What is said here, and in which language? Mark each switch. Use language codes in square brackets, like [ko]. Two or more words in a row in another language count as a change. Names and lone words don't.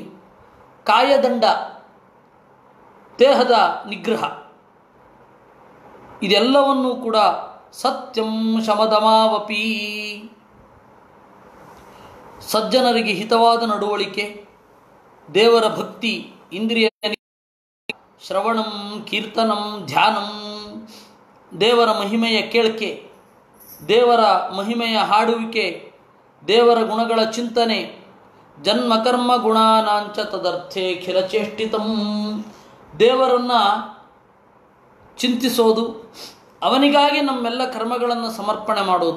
[kn] ಕಾಯದಂಡ, ದೇಹದ ನಿಗ್ರಹ. ಇದೆಲ್ಲವನ್ನೂ ಕೂಡ [sa] ಸತ್ಯಂ ಶಮದಮಾವಪಿ. [kn] ಸಜ್ಜನರಿಗೆ ಹಿತವಾದ ನಡವಳಿಕೆ, ದೇವರ ಭಕ್ತಿ, ಇಂದ್ರಿಯ [sa] ಶ್ರವಣಂ ಕೀರ್ತನಂ ಧ್ಯಾನಂ, [kn] ದೇವರ ಮಹಿಮೆಯ ಕೇಳಿಕೆ, ದೇವರ ಮಹಿಮೆಯ ಹಾಡುವಿಕೆ, ದೇವರ ಗುಣಗಳ ಚಿಂತನೆ. [sa] ಜನ್ಮಕರ್ಮ ಗುಣಾನಾಂಚ ತದರ್ಥೇ ಖಿಲಚೇಷ್ಟಿತಂ. [kn] ದೇವರನ್ನು ಚಿಂತಿಸೋದು, ಅವನಿಗಾಗಿ ನಮ್ಮೆಲ್ಲ ಕರ್ಮಗಳನ್ನು ಸಮರ್ಪಣೆ ಮಾಡೋದು.